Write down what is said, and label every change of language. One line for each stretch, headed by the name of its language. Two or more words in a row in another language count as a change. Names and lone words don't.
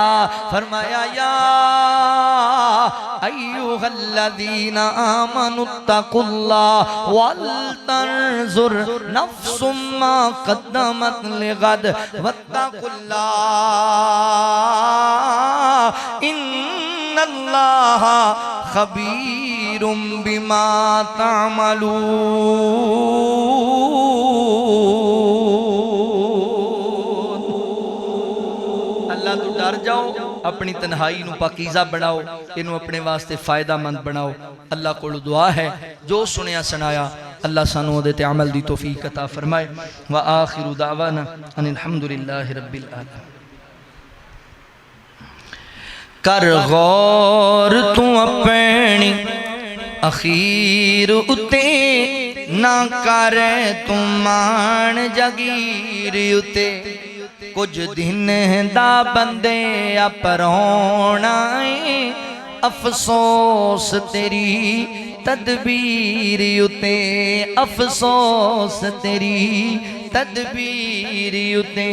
Arabic: فرمایا يا أيها الذين آمنوا اتقوا الله ولتنظر نفس ما قدمت لغد واتقوا الله إن الله خبير بما تعملون.
Punjabi: اللہ تو ڈر جاؤ، اپنی تنہائی نوں پاکیزہ بناؤ، اینوں اپنے واسطے فائدہ مند بناؤ. اللہ کو دعا ہے جو سنیا سنایا اللہ سانوں اوہدے تے عمل دی توفیق عطا فرمائے.
Arabic: وآخر دعوانا أن الحمد لله رب العالمين.
Punjabi: کر غور تو اپنی اخیر اتے، نہ کر تو مان جاگیر اتے. کجھ دن دا بندے اپرونا، افسوس تیری تدبیر اتے، افسوس تیری تدبیر اتے.